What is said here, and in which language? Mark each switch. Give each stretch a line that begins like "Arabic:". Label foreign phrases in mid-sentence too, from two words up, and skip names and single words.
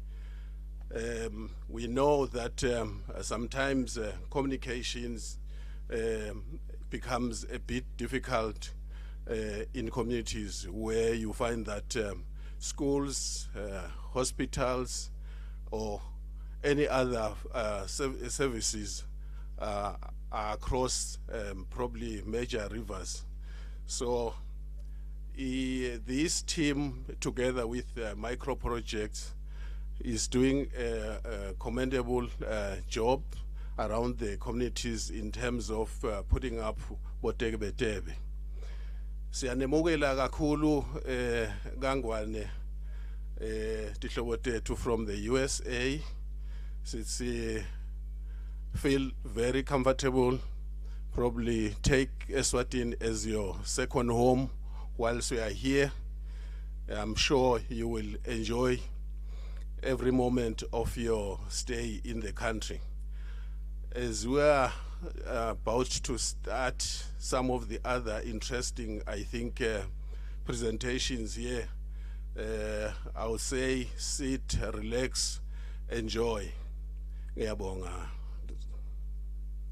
English: We know that sometimes communications becomes a bit difficult in communities where you find that schools, hospitals, or any other services are across probably major rivers. So this team, together with Microproject, is doing a commendable job around the communities in terms of putting up botekebetebe.
Swati: Siyanemukela kakhulu Gangwane tihlobo tethu
English: from the USA.
Swati: Sitsi
English: feel very comfortable. Probably take Eswatini as your second home whilst we are here. I'm sure you will enjoy every moment of your stay in the country. As we are about to start some of the other interesting, I think, presentations here, I would say sit, relax, enjoy.
Swati: Ngiyabonga.